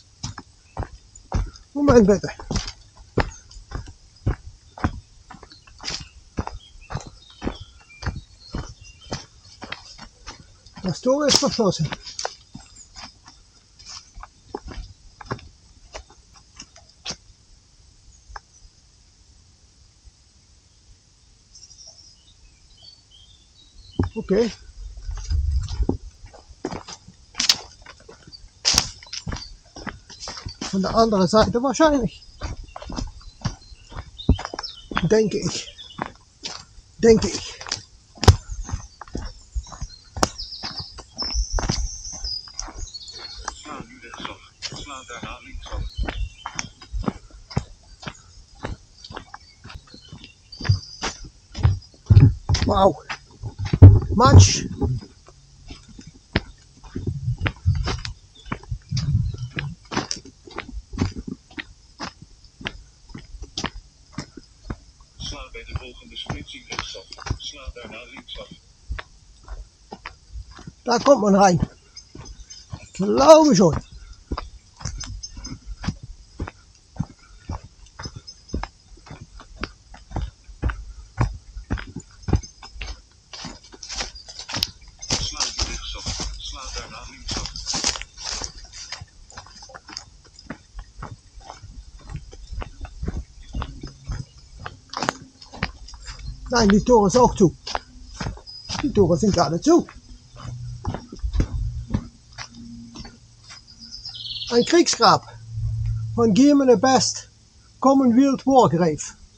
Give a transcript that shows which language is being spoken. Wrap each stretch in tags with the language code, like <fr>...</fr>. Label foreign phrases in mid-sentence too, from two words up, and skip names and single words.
<de>Moment bitte. Das Tor ist verschlossen. Okay. Von der anderen Seite wahrscheinlich. Denke ich. Denke ich.</de> <nl>Sla nu rechtsaf. Sla daarna linksaf. Wauw.</nl> <de>Matsch.</de> <nl>Sla bij de volgende splitsing rechtsaf. Sla daarna linksaf.</nl> <de>Da kommt man rein. Ich glaube schon.</de> <nl>Sla nu rechtsaf. Sla daarna linksaf.</nl> <de>Nein, die Tore ist auch zu. Die Tore sind gerade zu. Ein Kriegsgrab von Gemene Best,</de> <en>Commonwealth Wargrave.</en>